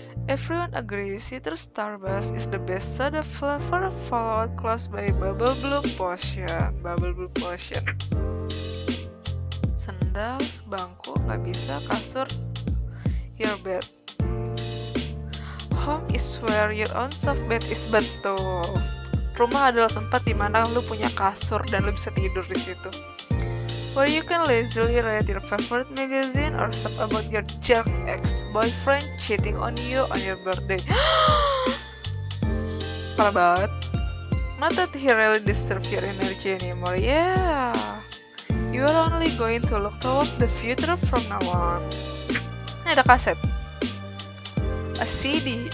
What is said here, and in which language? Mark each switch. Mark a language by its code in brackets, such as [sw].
[en] Everyone agrees Citrus Starburst is the best soda flavor, followed close by Bubble Blue Potion. [id] Sendal, bangku nggak bisa, kasur, [en] your bed. Home is where your own soft bed is. [id] Betul. Rumah adalah tempat di mana lu punya kasur dan lu bisa tidur di situ. [en] Where you can lazily read your favorite magazine or stuff about your jerk ex-boyfriend cheating on you on your birthday. [id] Parah banget. [en] Not that he really deserves your energy anymore. Yeah, you are only going to look towards the future from now on. [id] Ini ada kaset. [en] A CD.